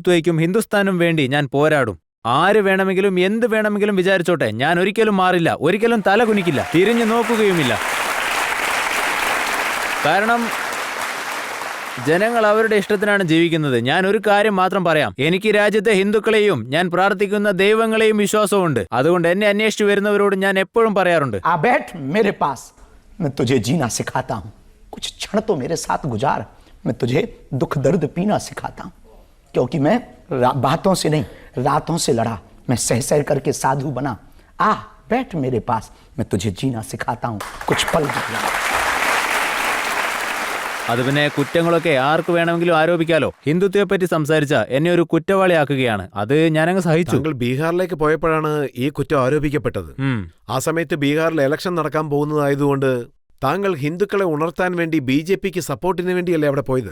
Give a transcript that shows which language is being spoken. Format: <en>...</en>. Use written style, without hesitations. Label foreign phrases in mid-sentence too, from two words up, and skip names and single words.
<ml>ഹിന്ദുത്വയ്ക്കും ഹിന്ദുസ്ഥാനും വേണ്ടി ഞാൻ പോരാടും. ആര് വേണമെങ്കിലും എന്ത് വേണമെങ്കിലും വിചാരിച്ചോട്ടെ, ഞാൻ ഒരിക്കലും മാറില്ല, ഒരിക്കലും തല കുനിക്കില്ല, തിരിഞ്ഞു നോക്കുകയുമില്ല. കാരണം ജനങ്ങൾ അവരുടെ ഇഷ്ടത്തിനാണ് ജീവിക്കുന്നത്. ഞാൻ ഒരു കാര്യം മാത്രം പറയാം, എനിക്ക് രാജ്യത്തെ ഹിന്ദുക്കളെയും ഞാൻ പ്രാർത്ഥിക്കുന്ന ദൈവങ്ങളെയും വിശ്വാസമുണ്ട്. അതുകൊണ്ട് എന്നെ അന്വേഷിച്ചു വരുന്നവരോട് ഞാൻ എപ്പോഴും പറയാറുണ്ട്,</ml> <hi>आ बैठ मेरे पास, मैं तुझे जीना सिखाता हूँ. कुछ क्षण तो मेरे साथ गुजार, मैं तुझे दुख दर्द पीना सिखाता हूँ. क्योंकि मैं बातों से नहीं, रातों से लड़ा, मैं सह सह करके साधु बना. आ बैठ मेरे पास, मैं तुझे जीना सिखाता हूँ. कुछ पल गुजरा.</hi> <ml>അത് പിന്നെ കുറ്റങ്ങളൊക്കെ ആർക്ക് വേണമെങ്കിലും ആരോപിക്കാലോ. ഹിന്ദുത്വത്തെ പറ്റി സംസാരിച്ച എന്നെ ഒരു കുറ്റവാളിയാക്കുകയാണ്. അത് ഞാനങ്ങ് സഹിച്ചു. താങ്കൾ ബീഹാറിലേക്ക് പോയപ്പോഴാണ് ഈ കുറ്റം ആരോപിക്കപ്പെട്ടത്. ആ സമയത്ത് ബീഹാറിൽ ഇലക്ഷൻ നടക്കാൻ പോകുന്നതായതുകൊണ്ട് താങ്കൾ ഹിന്ദുക്കളെ ഉണർത്താൻ വേണ്ടി BJPക്ക് സപ്പോർട്ടിന് വേണ്ടിയല്ലേ അവിടെ പോയത്?</ml>